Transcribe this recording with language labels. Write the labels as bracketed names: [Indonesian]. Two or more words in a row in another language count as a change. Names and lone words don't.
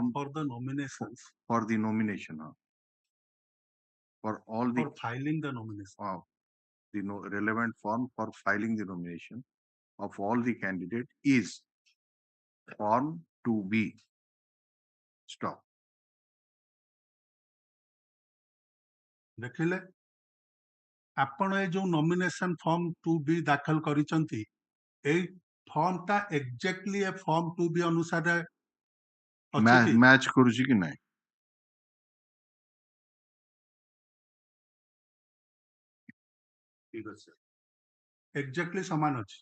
[English] for the nomination for the nomination for all the for filing the nomination the relevant form for filing the nomination of all the candidate is form 2B. Stop. [Odia] ଦେଖିଲେ ଆପଣ ଏ ଯୋଉ [English] nomination form 2B [Odia] ଦାଖଲ କରିଛନ୍ତି ଏଇ ଫର୍ମ ଟା ଏକ୍ଜାକ୍ଟଲି ଏ ଫର୍ମ 2B ଅନୁସାରେ ମ୍ୟାଚ୍ କରୁଛି କି ନାହିଁ? ଠିକ ଅଛି ଏକ୍ଜାକ୍ଟଲି ସମାନ ଅଛି